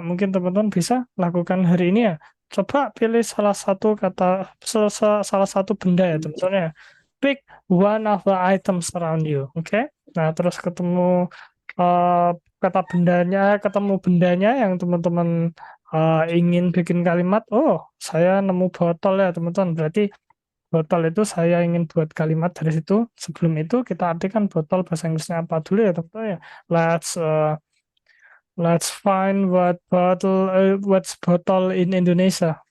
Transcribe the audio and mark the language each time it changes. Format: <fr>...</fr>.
<id>Mungkin teman-teman bisa lakukan hari ini ya. Coba pilih salah satu kata, salah satu benda ya, teman-teman ya.</id> <en>Pick one of the items around you.</en> <id>Oke. Nah, terus ketemu eh, kata bendanya, ketemu bendanya yang teman-teman ingin bikin kalimat. Oh, saya nemu botol ya, teman-teman. Berarti botol itu saya ingin buat kalimat dari situ. Sebelum itu kita artikan botol bahasa Inggrisnya apa dulu ya, teman-teman ya.</id> <en>Let's find what's bottle in Indonesia.</en>